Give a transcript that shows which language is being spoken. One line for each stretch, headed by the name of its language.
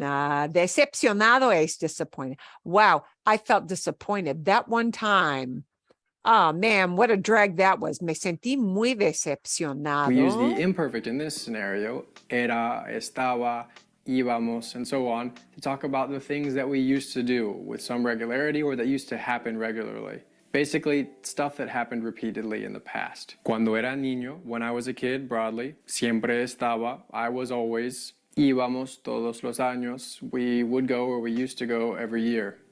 Spanish: Decepcionado es
English: disappointed. Wow, I felt disappointed that one time. Oh man, what a drag that was.
Spanish: Me sentí muy decepcionado.
English: We use the imperfect in this scenario,
Spanish: era, estaba, íbamos,
English: and so on, to talk about the things that we used to do with some regularity or that used to happen regularly. Basically, stuff that happened repeatedly in the past.
Spanish: Cuando era niño,
English: when I was a kid, broadly,
Spanish: siempre estaba,
English: I was always,
Spanish: íbamos todos los años,
English: we would go or we used to go every year.